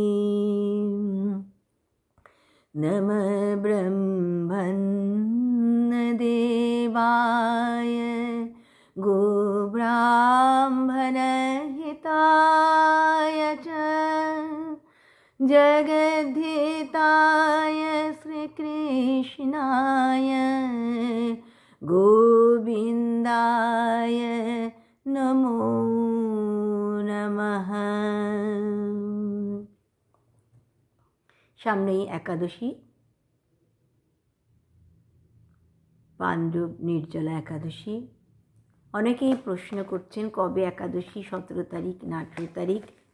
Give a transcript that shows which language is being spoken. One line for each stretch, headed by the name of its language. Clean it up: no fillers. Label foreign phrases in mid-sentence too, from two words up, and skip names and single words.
Sanskrit: नमः ब्रह्मन्नदेवाय गोब्राह्मणहिताय च जगद्धिताय श्रीकृष्णाय गोविन्दाय नमो नमः।
Bangla: সামনেই একাদশী, পাণ্ডব নির্জলা একাদশী। অনেকেই প্রশ্ন করছেন কবে একাদশী, 17 তারিখ না 18 তারিখ।